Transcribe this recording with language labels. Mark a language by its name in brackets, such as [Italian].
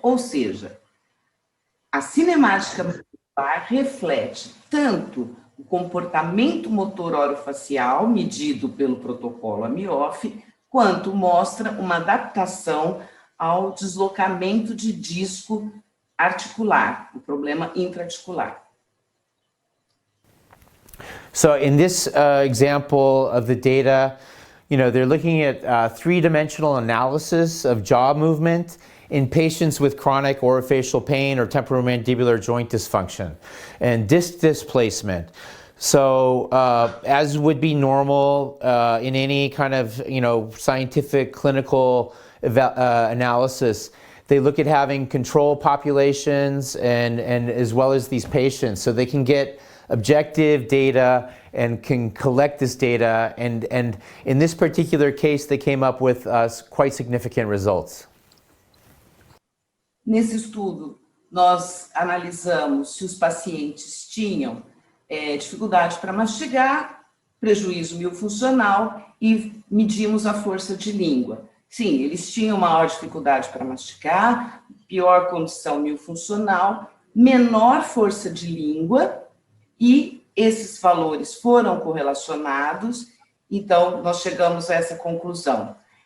[Portuguese] Ou seja, a cinemática mandibular reflete tanto o comportamento motor orofacial, medido pelo protocolo AMIOF, quanto mostra uma adaptação ao deslocamento de disco articular, o problema intraarticular. [English] So in this example of the data, they're looking at three-dimensional analysis of jaw movement in patients with chronic orofacial pain or temporomandibular joint dysfunction and disc displacement. So as would be normal in any kind of scientific clinical analysis, they look at having control populations and as well as these patients, so they can get objective data and can collect this data. And in this particular case, they came up with quite significant results. [Portuguese] Nesse estudo, nós analisamos se os pacientes tinham dificuldade para mastigar, prejuízo miofuncional e medimos a força de língua. Sim, eles tinham maior dificuldade para mastigar, pior condição miofuncional, menor força de língua, e esses valores foram correlacionados, então nós chegamos a essa conclusão.